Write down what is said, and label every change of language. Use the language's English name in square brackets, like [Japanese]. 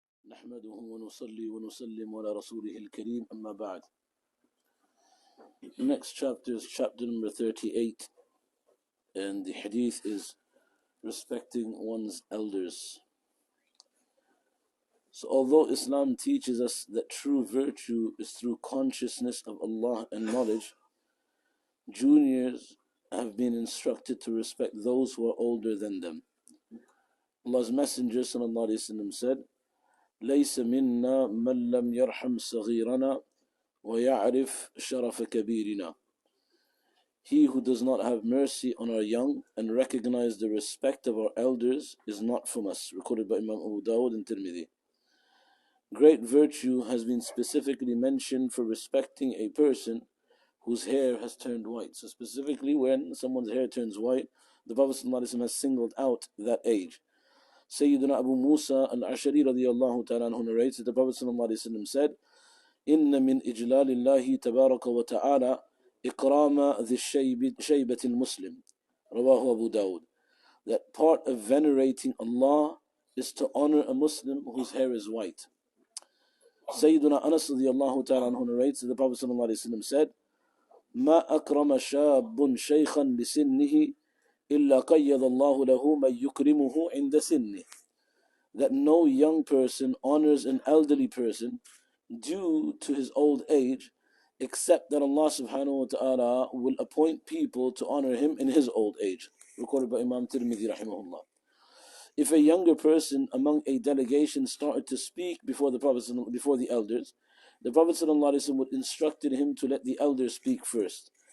[Arabic] نحمده ونصلي ونسلم على رسوله الكريم أما بعد. [English] Next chapter is chapter number 38, and the hadith is respecting one's elders. So although Islam teaches us that true virtue is through consciousness of Allah and knowledge, juniors have been instructed to respect those who are older than them. Allah's Messenger sallallahu alaihi wasallam said, [Arabic] ليس منا من لم يرحم صغيرنا ويعرف شرف كبيرنا. [English] He who does not have mercy on our young and recognize the respect of our elders is not from us. Recorded by Imam Abu Dawud and Tirmidhi. Great virtue has been specifically mentioned for respecting a person whose hair has turned white. So specifically when someone's hair turns white, the Prophet ﷺ has singled out that age. Sayyidina Abu Musa al-Ashari radiyallahu ta'ala anhu narrates that the Prophet ﷺ said, [Arabic] إن من إجلال الله تبارك وتعالى إكرام ذي الشيبة المسلم. رواه [English] Abu Dawud. That part of venerating Allah is to honor a Muslim whose hair is white. Sayyidina Anas radiyallahu ta'ala anhu narrates that the Prophet ﷺ said, [Arabic] ما أكرم شاب شيخا لسنه إلا قيض الله له من يكرمه عند سنه. [English] That no young person honors an elderly person due to his old age, except that Allah subhanahu wa ta'ala will appoint people to honor him in his old age. Recorded by Imam Tirmidhi rahimahullah. If a younger person among a delegation started to speak before the elders, the Prophet ﷺ would instructed him to let the elders speak first.